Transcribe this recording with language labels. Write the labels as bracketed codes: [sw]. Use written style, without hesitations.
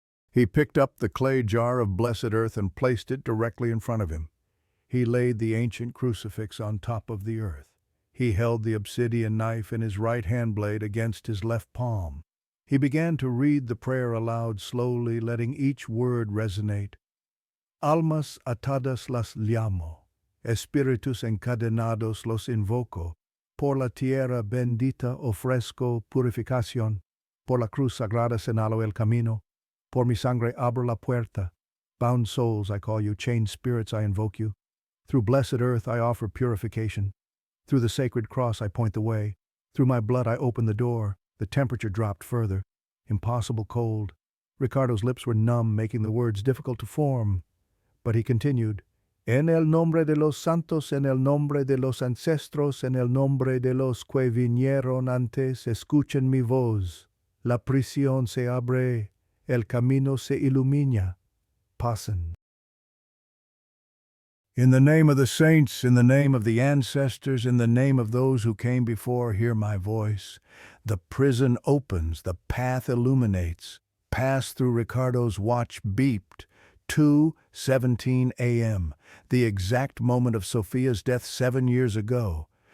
[en] He picked up the clay jar of blessed earth and placed it directly in front of him. He laid the ancient crucifix on top of the earth. He held the obsidian knife in his right hand blade against his left palm. He began to read the prayer aloud slowly, letting each word resonate. [es] "Almas atadas las llamo, espíritus encadenados los invoco, por la tierra bendita ofrezco purificación, por la cruz sagrada señalo el camino, por mi sangre abro la puerta. [en] Bound souls, I call you, chained spirits, I invoke you. Through blessed earth I offer purification. Through the sacred cross I point the way. Through my blood I open the door." The temperature dropped further. Impossible cold. Ricardo's lips were numb, making the words difficult to form. But he continued, [es] "En el nombre de los santos, en el nombre de los ancestros, en el nombre de los que vinieron antes, escuchen mi voz. La prisión se abre, el camino se ilumina. Pasen." [en] "In the name of the saints, in the name of the ancestors, in the name of those who came before, hear my voice." The prison opens, the path illuminates. Pass through Ricardo's watch beeped. 2:17 a.m., the exact moment of Sofía's death 7 years ago.